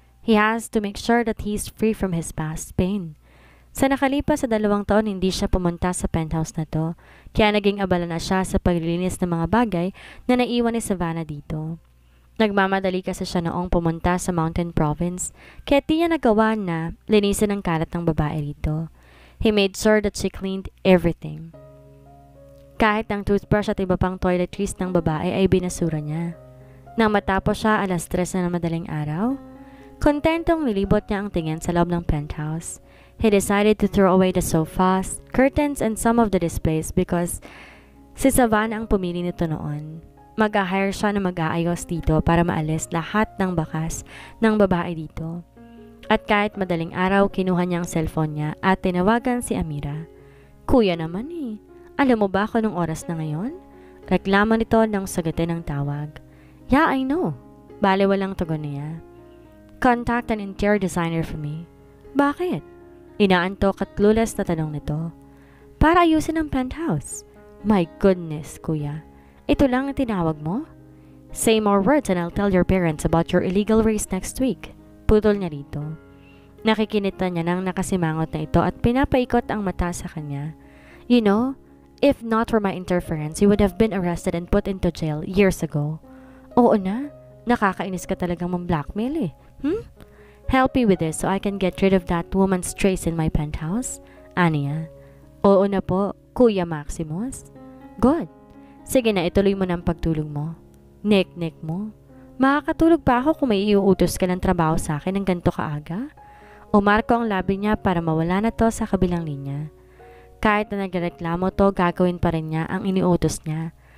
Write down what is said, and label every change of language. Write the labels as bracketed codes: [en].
[en] He has to make sure that he's free from his past pain. [tl] Sa nakalipas sa 2 taon, hindi siya pumunta sa penthouse na to, kaya naging abala na siya sa paglilinis ng mga bagay na naiwan ni Savannah dito. Nagmamadali kasi siya noong pumunta sa Mountain Province, kaya di niya nagawa na linisin ang kalat ng babae rito. [en] He made sure that she cleaned everything. [tl] Kahit ang toothbrush at iba pang toiletries ng babae ay binasura niya. Nang matapos siya alas 3 na madaling araw, kontentong nilibot niya ang tingin sa loob ng penthouse. [en] He decided to throw away the sofas, curtains, and some of the displays because [tl] si Savannah ang pumili nito noon. Mag-hire siya na mag-aayos dito para maalis lahat ng bakas ng babae dito. At kahit madaling araw, kinuha niya ang cellphone niya at tinawagan si Amira. Kuya naman eh, alam mo ba kung anong oras na ngayon? Reklamo nito nang sagutin ang tawag. [en] Yeah, I know. [tl] Bale walang tugon niya. [en] Contact an interior designer for me. [tl] Bakit? Inaantok at clueless na tanong nito. Para ayusin ang penthouse. [en] My goodness, [tl] kuya. Ito lang ang tinawag mo? [en] Say more words and I'll tell your parents about your illegal race next week. [tl] Putol niya rito. Nakikinita niya nang nakasimangot na ito at pinapaikot ang mata sa kanya. [en] You know, if not for my interference, you would have been arrested and put into jail years ago. [tl] Oo na, nakakainis ka talagang mong-blackmail eh. [en] Help me with this so I can get rid of that woman's trace in my penthouse? [tl] Aniya. Oo na po, Kuya Maximus. Good. Sige na, ituloy mo ng pagtulog mo. Nek-nek mo. Makakatulog pa ako kung may iuutos ka ng trabaho sa akin ng ganito kaaga? Umarko ang labi niya para mawala na to sa kabilang linya. Kahit na nagreklamo to, gagawin pa rin niya ang iniutos niya.